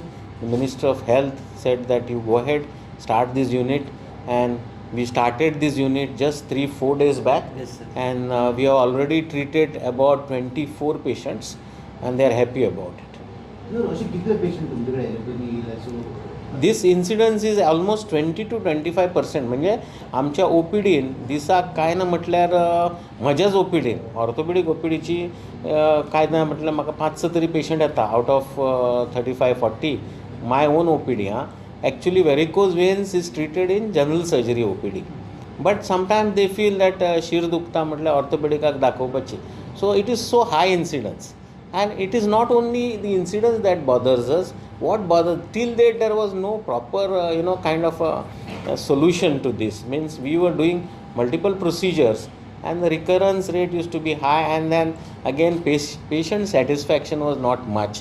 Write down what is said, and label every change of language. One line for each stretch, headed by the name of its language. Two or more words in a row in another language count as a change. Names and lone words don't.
English: The Minister of Health said that you go ahead, start this unit, and we started this unit just 3-4 days back. Yes, sir. And we have already treated about 24 patients, and they are happy about it. This incidence is almost 20 to 25%.
Konkani: म्हणजे आमच्या ओपीडीन दिसाक काय ना म्हटल्यार म्हज्याच ओपीडीन ऑर्थोपेडीक ओपीडीची काय ना म्हटल्यार म्हाका 5-6 तरी पेशंट येता
English: out of 35-40 my own OPD. Actually varicose veins is treated in general surgery OPD, but sometimes they feel that
Konkani: शीर दुखता म्हटल्यार ऑर्थोपेडिकाक दाखोवपाची.
English: So it is so high incidence, and it is not only the incidence that bothers us. What bothers, till date there was no proper kind of a solution to this. Means we were doing multiple procedures and the recurrence rate used to be high, and then again patient satisfaction was not much.